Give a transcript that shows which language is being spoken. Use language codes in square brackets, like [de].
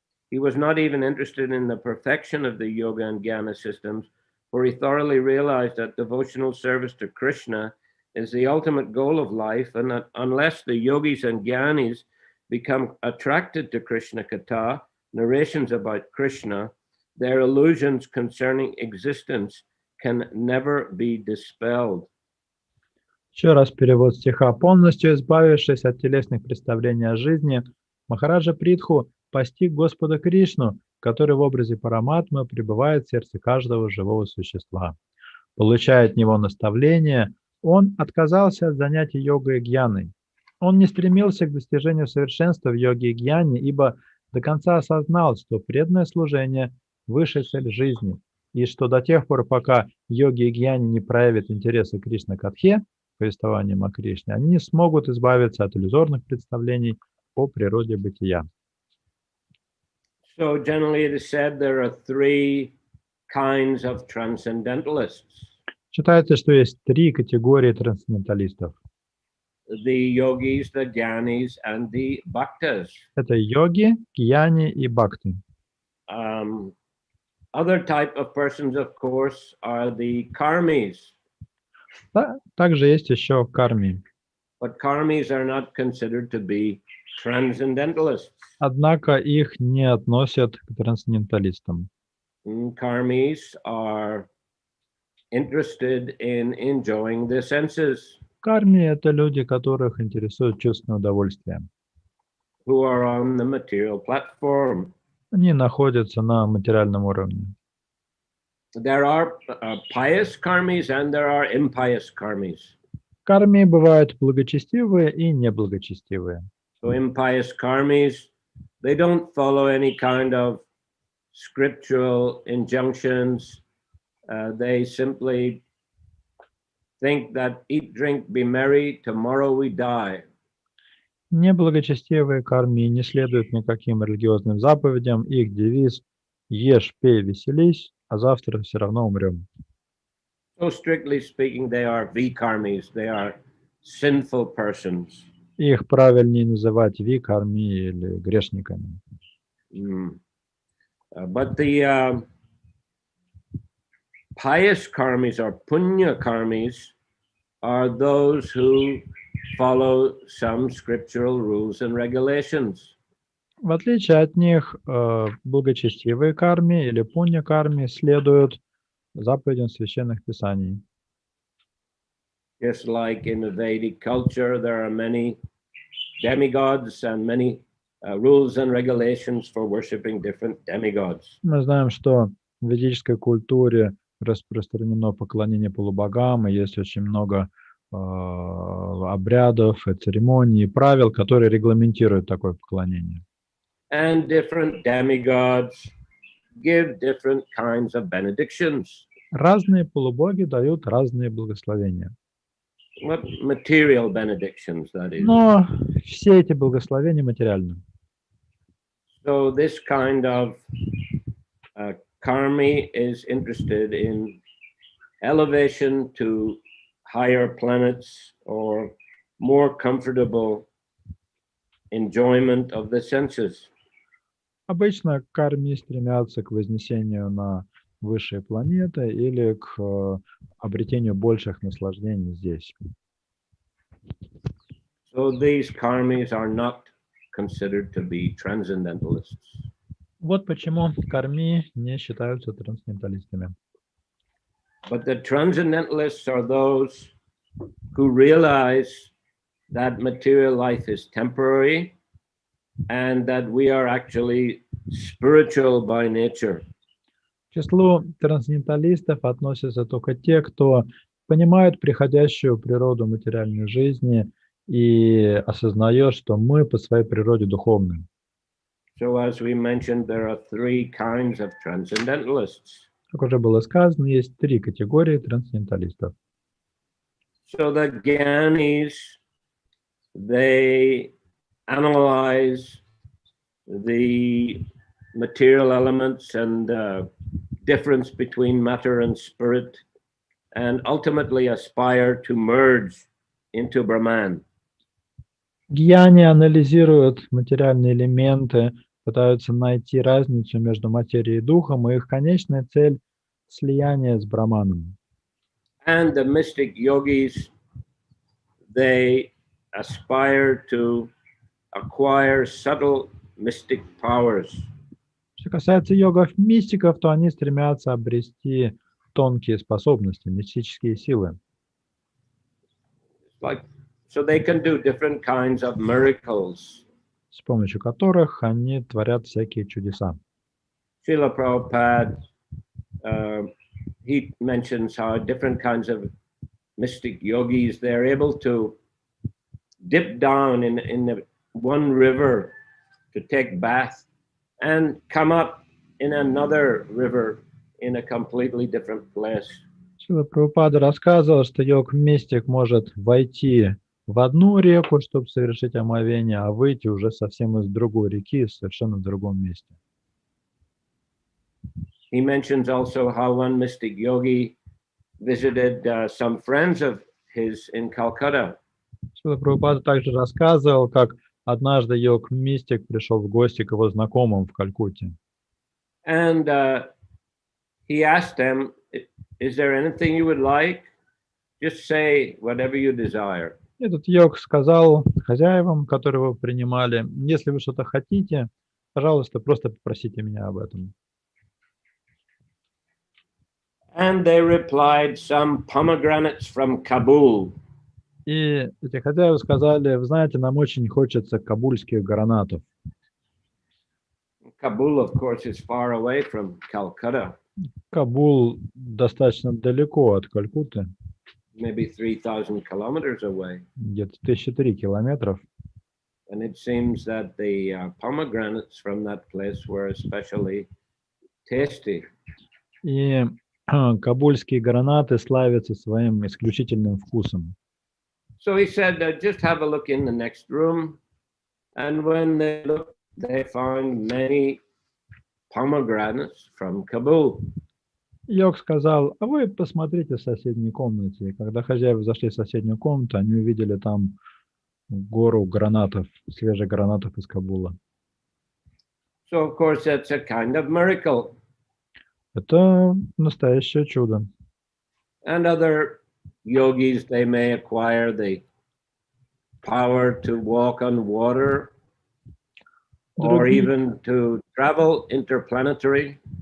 [en] He was not even interested in the perfection of the yoga and jnana systems, for he thoroughly realized that devotional service to Krishna is the ultimate goal of life, and that unless the yogis and jnanis become attracted to Krishna Katha, narrations about Krishna, their illusions concerning existence can never be dispelled. [ru] Еще раз перевод стиха. Полностью избавившись от телесных представлений о жизни, Махараджа Притху постиг Господа Кришну, который в образе Параматмы пребывает в сердце каждого живого существа. Получая от него наставления, он отказался от занятий йогой и гьяной. Он не стремился к достижению совершенства в йоге и гьяне, ибо до конца осознал, что преданное служение – высшая цель жизни, и что до тех пор, пока йоги и гьяни не проявят интереса к Кришна-катхе, повествованием о Кришне, они не смогут избавиться от иллюзорных представлений о природе бытия. [en] So generally it is said there are three kinds of transcendentalists. [ru] Считается, что есть три категории трансценденталистов. [en] The yogis, the jnanis, and the bhaktas. [ru] Это йоги, гьяни и бхакти. [en] Other type of persons, of course, are the karmis. [ru] Да, также есть еще карми. [en] But karmis are not considered to be transcendentalists. [ru] Однако их не относят к трансценденталистам. [en] Karmis are interested in enjoying the senses. [ru] Карми – это люди, которых интересует чувственное удовольствие. [en] Who are on the material platform. [ru] Они находятся на материальном уровне. [en] There are pious karmis and there are impious karmis. [ru] Карми бывают благочестивые и неблагочестивые. [en] So impious karmis, they don't follow any kind of scriptural injunctions. They simply think that eat, drink, be merry, tomorrow we die. [ru] Неблагочестивые карми не следуют никаким религиозным заповедям. Их девиз «Ешь, пей, веселись, а завтра все равно умрем». [en] So strictly speaking, they are vikarmis. They are sinful persons. [ru] Их правильнее называть викарми или грешниками. [en] But the pious karmis or punya karmis are those who follow some scriptural rules and regulations. [ru] В отличие от них, благочестивые карми или пунья-карми следуют заповедям священных писаний. [en] Just like in the Vedic culture, there are many demigods and many rules and regulations for worshiping different demigods. [ru] Мы знаем, что в ведической культуре распространено поклонение полубогам, и есть очень много обрядов, и церемоний, и правил, которые регламентируют такое поклонение. [en] And different demigods give different kinds of benedictions. [ru] Разные полубоги дают разные благословения. [en] What material benedictions, that is. [ru] Но все эти благословения материальны. [en] So this kind of karmi is interested in elevation to higher planets or more comfortable enjoyment of the senses. [ru] Обычно карми стремятся к вознесению на высшие планеты или к обретению больших наслаждений здесь. [en] So these karmis are not considered to be transcendentalists. [ru] Вот почему карми не считаются трансценденталистами. [en] But the transcendentalists are those who realize that material life is temporary and that we are actually spiritual by nature. [ru] К числу трансценденталистов относятся только те, кто понимают приходящую природу материальной жизни и осознает, что мы по своей природе духовны. [en] So as we mentioned, there are three kinds of transcendentalists. [ru] Как уже было сказано, есть три категории трансценденталистов. [en] So the Gyanis, they analyze the material elements and difference between matter and spirit, and ultimately aspire to merge into Brahman. [ru] Гьяни анализируют материальные элементы, пытаются найти разницу между материей и духом, и их конечная цель – слияние с Браманом. [en] And the mystic yogis, they aspire to acquire subtle mystic powers. [ru] Что касается йогов-мистиков, то они стремятся обрести тонкие способности, мистические силы. [en] So they can do different kinds of miracles. [ru] С помощью которых они творят всякие чудеса. [en] Шрила Прабхупада, he mentions how different kinds of mystic yogis, they're able to dip down in one river to take bath and come up in another river in a completely different place. [ru] Шрила Прабхупада рассказывал, что йог-мистик может войти в одну реку, чтобы совершить омовение, а выйти уже совсем из другой реки, совершенно в другом месте. [en] He mentions also how one mystic yogi visited some friends of his in Calcutta. [ru] Шрила Прабхупада также рассказывал, как однажды йог-мистик пришел в гости к его знакомым в Калькутте. [en] And he asked them, is there anything you would like? Just say whatever you desire. [ru] Этот йог сказал хозяевам, которые его принимали, если вы что-то хотите, пожалуйста, просто попросите меня об этом. [en] And they replied, some pomegranates from Kabul. [ru] И эти хозяева сказали, вы знаете, нам очень хочется кабульских гранатов. [en] Kabul, of course, is far away from Calcutta. [ru] Кабул достаточно далеко от Калькутты, [en] Maybe 3,000 kilometers away. [ru] где-то 1003 километров. [en] And it seems that the pomegranates from that place were especially tasty. [ru] И кабульские гранаты славятся своим исключительным вкусом. [en] So he said, just have a look in the next room. And when they looked, they found many pomegranates from Kabul. [ru] Йог сказал, а вы посмотрите в соседней комнате. И когда хозяева зашли в соседнюю комнату, они увидели там гору гранатов, свежих гранатов из Кабула. [en] So, of course, that's a kind of miracle. [ru] Это настоящее чудо. [en] And other yogis, they may acquire the power to walk on water or even to travel interplanetary.